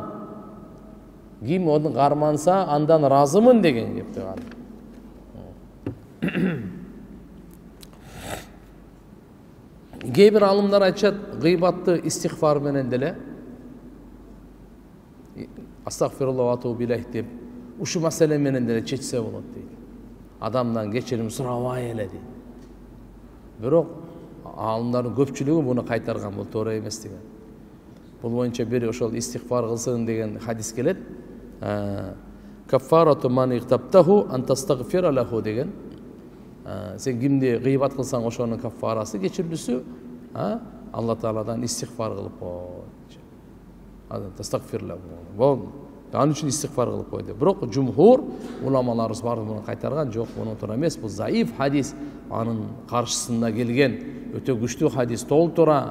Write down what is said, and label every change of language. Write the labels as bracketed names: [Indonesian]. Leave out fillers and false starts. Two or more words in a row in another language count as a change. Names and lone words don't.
[Kyrgyz] Ким оны карманса, андан разымын деген кеп турган. Кээ бир алымдар айтышат, гыйбатты истигфар менен деле [Arabic] أستغفر الله وأتوب إليه [Kyrgyz] деп ушу маселе менен деле чечсе болот дейт. Адамдан кечирим сурабай эле дейт. Бирок алымдардын көпчүлүгү муну кайтарган, бул туура эмес деген. Бул боюнча бир ошол истигфар кылсын деген хадис келет. [Arabic] كفارة من اغتبته أن تستغفر له деген. [Kyrgyz] Сен кимди гыйбат кылсаң ошонун кафарасы кечирүүсү Алла Тааладан истигфар кылып кой. [Arabic] تستغفر له. [Kyrgyz] Бул анын үчүн истигфар кылып кой деп. Бирок жумхур уламаларыбыз баары муну кайтарган жок, муну туура эмес. Бул заиф хадис, анын каршысында келген өтө күчтүү хадис толтура.